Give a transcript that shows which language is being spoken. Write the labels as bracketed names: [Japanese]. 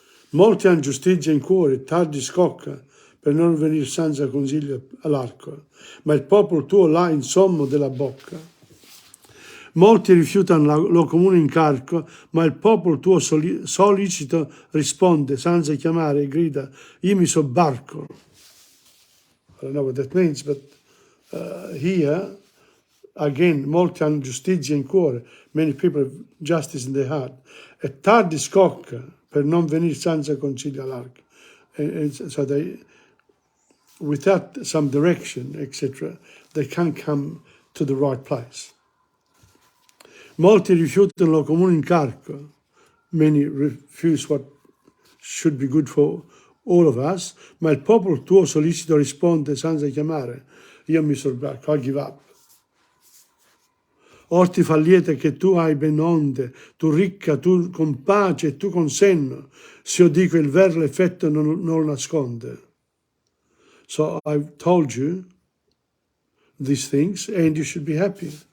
[Italian] Molti hanno giustizia in cuore, tardi scocca per non venire senza consiglio all'arco, ma il popolo tuo là in sommo della bocca. Molti rifiutano lo comune incarico, ma il popolo tuo solicito risponde senza chiamare e grida, io mi sobbarco. [English] I don't know what that means, but here, again, [Italian] molti hanno giustizia in cuore. [English] Many people have justice in their heart. [Italian] E tardi scocca per non venire senza consiglio all'arco. [English] So they, without some direction, etc., they can't come to the right place. [Italian] Molti rifiutano lo comune incarico. [English] Many refuse what should be good for all of us, [Italian] ma il popolo tuo solicito risponde senza chiamare, io mi sobbarco, [English] I give up. [Italian] Or ti fa lieta che tu hai ben onde, tu ricca, tu con pace e tu con senno, se io dico il vero l'effetto non lo nasconde. [English] So I've told you these things and you should be happy.